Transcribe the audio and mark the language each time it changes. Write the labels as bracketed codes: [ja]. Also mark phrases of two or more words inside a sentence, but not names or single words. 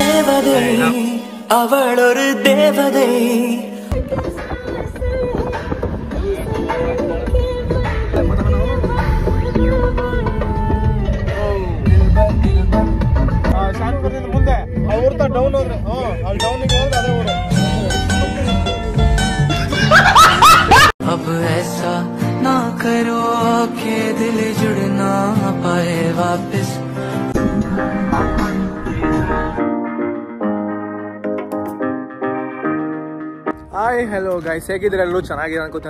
[kn] ಅವಳೊರು ದೇವತೆ. ಮುಂದೆ ಅವ್ರ ಡೌನ್ ಹೋದ್ರೆ ಅಲ್ಲಿ ಡೌನಿಗೆ ಹೋದ್ರೆ ಅದೇ ಊರು. [hi] अब ऐसा ना करो कि दिल जुड़ ना पाए वापस. [en] hi hello guys, [kn] ಹೇಗಿದ್ರೆ ಎಲ್ಲರೂ ಚೆನ್ನಾಗಿದೆ ಅನ್ಕೋತೀನಿ.